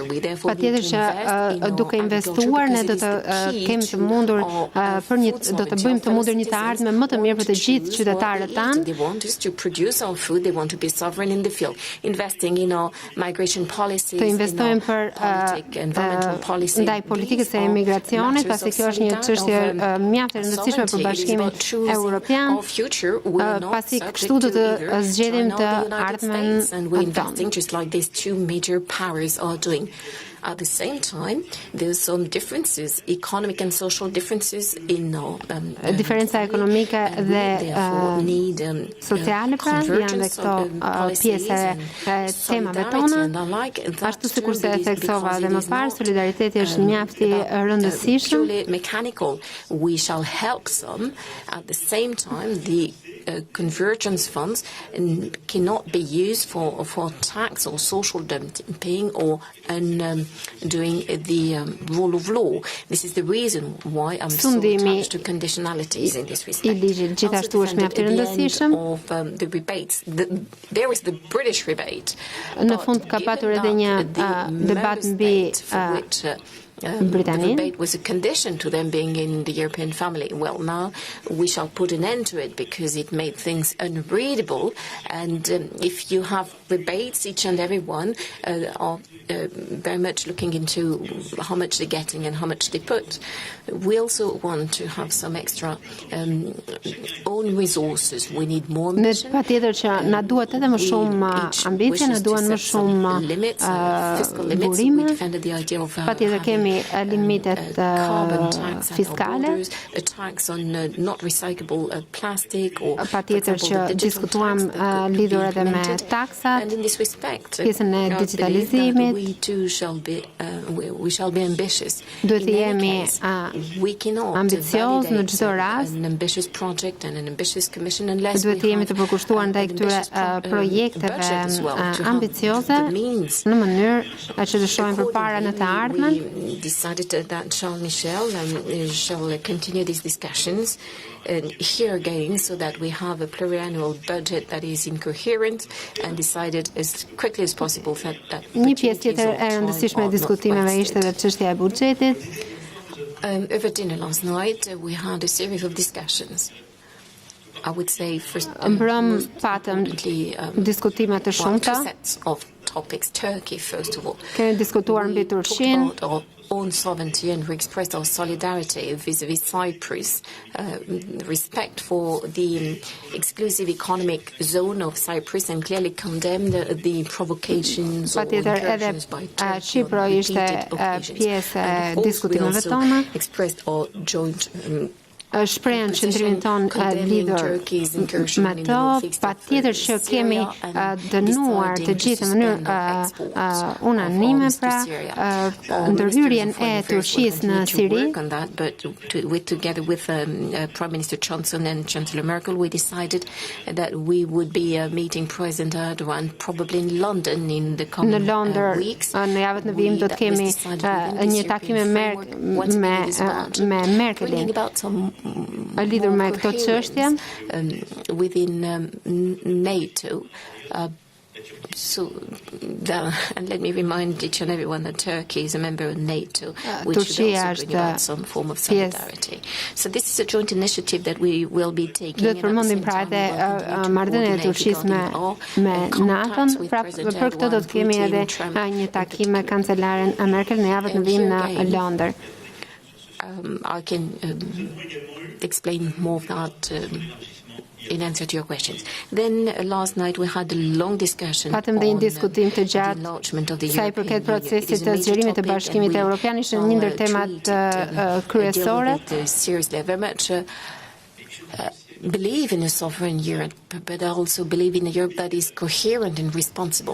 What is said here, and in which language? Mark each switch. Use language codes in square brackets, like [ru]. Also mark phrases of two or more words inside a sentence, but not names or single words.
[en] We therefore need to invest in our agriculture because it is the key to our food sovereignty. They want us to produce our food. They want to be sovereign in the field. Investing in our migration policies, in our environmental policies. [sq] Ndaj politikës së emigracionit, pasi kjo është një çështje mjaft e rëndësishme për Bashkimin Europian, pasi kështu do të zgjedhim të ardhmen tonë. [en] Just like these two major powers are doing. At the same time, there's some differences, economic and social differences in our [sq] diferenca ekonomike dhe sociale pra janë dhe këto pjesë e temave tona. Ashtu sikur se e theksova dhe më parë, solidariteti është mjaft i rëndësishëm. [en] Mechanical, we shall help some. At the same time, the convergence funds cannot be used for tax or social dumping or doing the rule of law. This is the reason why I'm so attached to conditionalities in this respect. [sq] Gjithashtu është mjaft i rëndësishëm. [en] Of the rebates. There is the British rebate. [sq] Në fund ka patur edhe një debat mbi [en] the rebate was a condition to them being in the European family. Well, now we shall put an end to it because it made things unreadable. And if you have rebates, each and every one are very much looking into how much they're getting and how much they put. We also want to have some extra own resources. We need more ambition. [sq] Patjetër që na duhet edhe më shumë ambicie, na duhen më shumë burime. Patjetër kemi limitet fiskale. Patjetër që diskutuam lidhur edhe me taksat, pjesën e digitalizimit. Duhet të jemi ambicioz në çdo rast. Duhet të jemi të përkushtuar ndaj këtyre projekteve ambicioze në mënyrë që të shohim përpara në të ardhmen. [en] Decided that Charles Michel shall continue these discussions here again so that we have a pluriannual budget that is incoherent and decided as quickly as possible that [sq] një pjesë tjetër e rëndësishme e diskutimeve ishte edhe çështja e buxhetit. [en] Over dinner last night we had a series of discussions. I would say first [sq] patëm diskutime të shumta. [en] Topics. Turkey, first of all. [sq] Kemi diskutuar mbi Turqinë. [en] Own sovereignty and we expressed our solidarity vis-à-vis Cyprus, respect for the exclusive economic zone of Cyprus and clearly condemned the provocations or incursions by Turkey on repeated occasions. And of course we also expressed our joint [sq] shprehen qëndrimin ton lidhur me to, patjetër që kemi dënuar të gjithë në mënyrë unanime pra ndërhyrjen e Turqisë në Siri. [en] But together with Prime Minister Johnson and Chancellor Merkel, we decided that we would be meeting President Erdogan probably in London in the coming weeks. [sq] Në javët në vijim do të kemi një takim me Merkelin. Lidhur me këto çështje [en] within NATO and let me remind each and everyone that Turkey is a member of NATO, which should also bring about some form of solidarity. So this is a joint initiative that we will be taking. [sq] Duhet përmendim pra edhe marrëdhënien e Turqisë me NATO-n, pra për këtë do të kemi edhe një takim me kancelaren Merkel në javën e vijim në Londër. [en] I can explain more of that in answer to your questions. Then last night we had a long discussion [sq] Patëm dhe një diskutim të gjatë sa I përket procesit të zgjerimit të Bashkimit Europian, ishte një ndër temat kryesore. [en] Seriously, very much believe in a sovereign Europe, but I also believe in a Europe that is coherent and responsible.